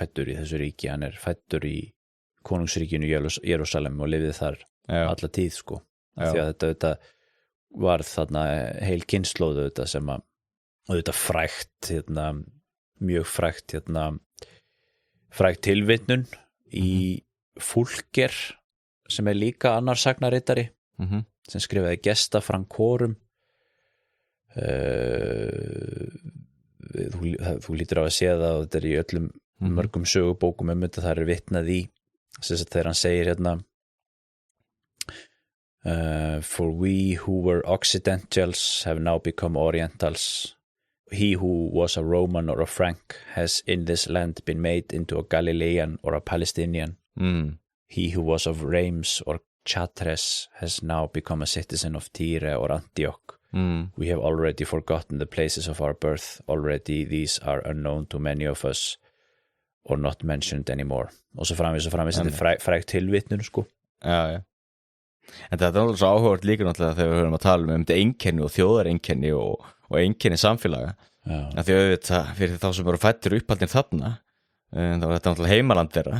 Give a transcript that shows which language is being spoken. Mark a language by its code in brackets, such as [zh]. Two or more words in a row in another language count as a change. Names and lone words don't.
[is] í þessu ríki, hann fættur í konungsríkinu Jerúsalem og lifið þar alla tíð sko, af því að þetta var þarna heil kynslóð sem að þetta frægt mjög frægt frægt tilvitnun í Fulker sem líka annar sagnarittari sem skrifaði Gesta Francorum þú lítur á að sé það og þetta í öllum mörgum sögubókum þetta, það vitnað í þegar hann segir [en] for we who were Occidentals have now become Orientals. He who was a Roman or a Frank has in this land been made into a Galilean or a Palestinian. He who was of Reims or Chartres has now become a citizen of Tyre or Antioch. We have already forgotten the places of our birth. Already these are unknown to many of us or not mentioned anymore. [is] Og svo framvegis þetta frægt tilvitnun sko. Já. En þetta alveg svo áhugavert líka náttúrulega þegar við höfum að tala þetta einkenni og þjóðareinkenni og einkenni samfélaga. Af því auðvitað fyrir þá sem eru fæddir uppaldin þarna, þá þetta náttúrulega heimaland þeirra.